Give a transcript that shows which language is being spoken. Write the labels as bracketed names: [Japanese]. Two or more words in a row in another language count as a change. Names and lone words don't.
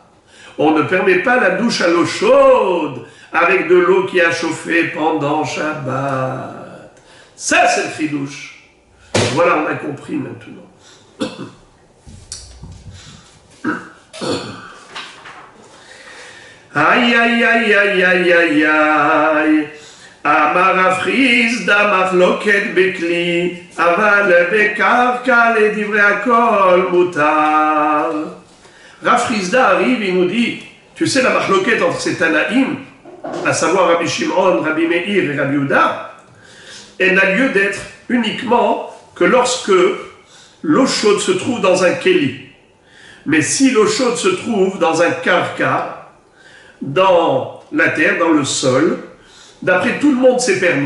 [French] On ne permet pas la douche à l'eau chaude avec de l'eau qui a chauffé pendant Shabbat. Ça, c'est le chidouche. Voilà, on a compris maintenant. Aïe, aïe, aïe, aïe, aïe, aïe, aïe. [Hebrew] אמר רב חסדא מחלוקת בכלי, אבל בקרקע לדברי הכל מותר. [French] Rav Chisda arrive, il nous dit, tu sais la machloket entre ces Tanaïm, à savoir Rabbi Shimon, Rabbi Meir et Rabbi Yehuda, elle n'a lieu d'être uniquement que lorsque l'eau chaude se trouve dans un kéli. Mais si l'eau chaude se trouve dans un karka, dans la terre, dans le sol, d'après tout le monde c'est permis.